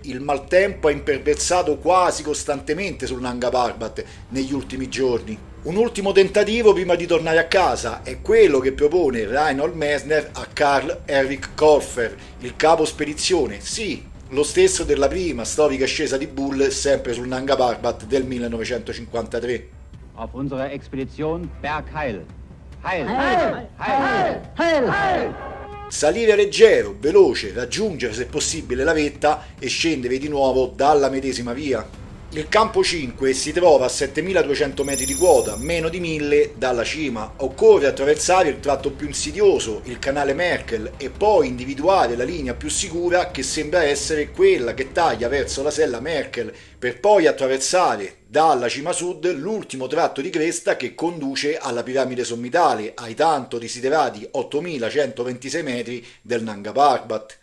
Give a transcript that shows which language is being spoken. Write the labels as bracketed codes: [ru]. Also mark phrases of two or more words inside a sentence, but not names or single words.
[it] Il maltempo ha imperversato quasi costantemente sul Nanga Parbat negli ultimi giorni. Un ultimo tentativo prima di tornare a casa è quello che propone Reinhold Messner a Karl Erich Koffer, il capo spedizione, sì, lo stesso della prima storica ascesa di Bull sempre sul Nanga Parbat del 1953. [de] Auf unserer Expedition Bergheil. Heil! Heil! Heil! Heil! Heil! [it] Salire leggero, veloce, raggiungere se possibile la vetta e scendere di nuovo dalla medesima via. Il campo 5 si trova a 7200 metri di quota, meno di 1000 dalla cima. Occorre attraversare il tratto più insidioso, il canale Merkel, e poi individuare la linea più sicura, che sembra essere quella che taglia verso la sella Merkel, per poi attraversare dalla cima sud l'ultimo tratto di cresta che conduce alla piramide sommitale, ai tanto desiderati 8126 metri del Nanga Parbat.